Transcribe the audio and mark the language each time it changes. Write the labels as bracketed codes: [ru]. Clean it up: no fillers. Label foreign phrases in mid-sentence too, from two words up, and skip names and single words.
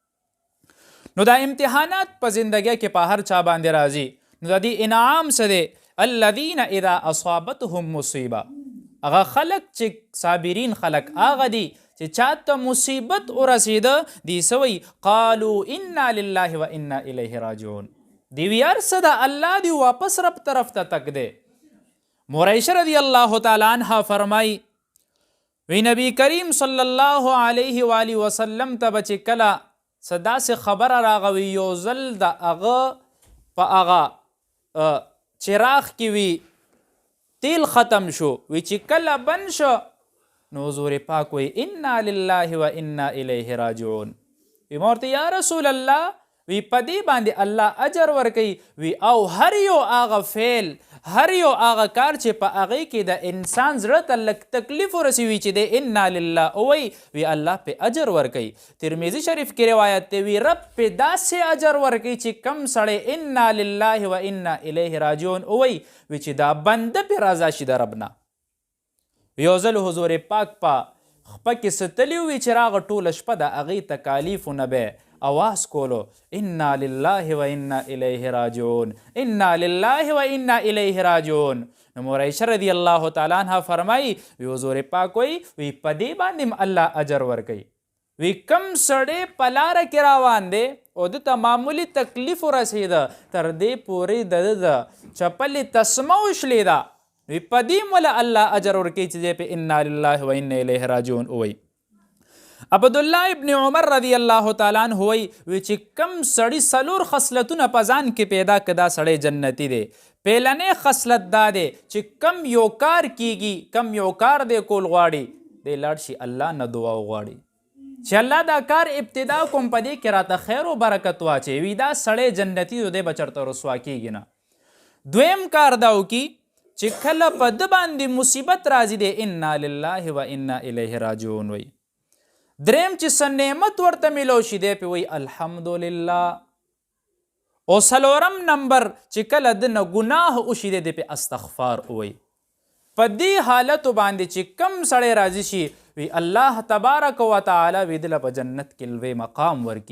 [ps] نو دا امتحانات په زندګۍ کې په هر چا باندې راځي. نو د دې انعام څه دی؟ [ar] الذین اذا اصابتهم مصیبه، [ps] هغه خلک چې صابرین خلک هغه دي چې چاته مصیبت ورسېده دی سوی [ar] قالو انا لله و انا الیه راجعون، [ps] دی وی ارڅه د الله دی واپس رب طرف ته تک دی. عائشہ [ar] رضی الله تعالی عنها [ps] فرمای وی نبی کریم [ar] صلی الله علیه و آله وسلم [ps] ته بچ کلا صدا سے خبر راغوي یو ځل د هغه په هغه چراغ کې وی تیل ختم شو، وی چې کله بن شو نو حضور پاک وی [ar] انا لله و انا الیه راجعون. [ps] وی مورته یا رسول الله وی پدې باندې الله اجر ورکوي. وی او هر یو هغه فعل، هر یو هغه کار چې په هغې کې د انسان زړه ته لږ تکلیف ورسوي چې دی [ar] انا لله [ps] وی الله په اجر ورکوي. ترمذي شریف کې روایت دی وی رب په داسې اجر ورکوي چې کم سړی [ar] انا لله و انا الیه راجعون [ps] وی چې دا بنده پې رضا شي د رب نه. یو ځل حضور پاک په خپه کې ستلی وي چې راغه ټوله شپه د هغې تکالیفو نه به اواز کولو [ar] انا لله و انا الیه راجعون، انا لله و انا الیه راجعون. [ps] نو عائشہ [ar] رضی الله تعالی عنها [ps] فرمایي وی حضور پاک وی په دې باندې الله اجر ورکوي. وی کم سړی په لاره کې روان دی او دته معمولی تکلیف ورسېده تر دې پورې د چپلې تسمه وشلېده، وی په دې مولا الله اجر ورکوي چې دی په [ar] انا لله و انا الیه راجعون [ps] وی. عبدالله ابن عمر [ar] رضی الله تعالی عنہ [ps] وی چې کم سړی څلور خصلتونه په ځان کې پیدا کړه دا سړی جنتی دی. پیلنې خصلت دا دی چې کم یو کار کیږي، کم یو کار دی کول غواړي دی لاړ شي الله نه دعا وغواړي چې الله دا کار ابتدا کوم په دې کې راته خیر او برکت واچوي، وی دا سړی جنتی دی به چرته رسوا کیږي نه. دویم کار دا وکړي چې کله په ده باندې مصیبت راځي دی [ar] انا لله و انا الیه راجعون [ps] وی. دریم چې څه نعمت ورته میلو شي دی پې وی الحمدلله. او څلورم نمبر چې کله د نه ګناه وشي دی پې استغفار وی. په دې حالتو باندې چې کم سړی راضي شي وی الله [ar] تبارک و تعالی [ps] وی دله په جنت کې لوی مقام ورکي.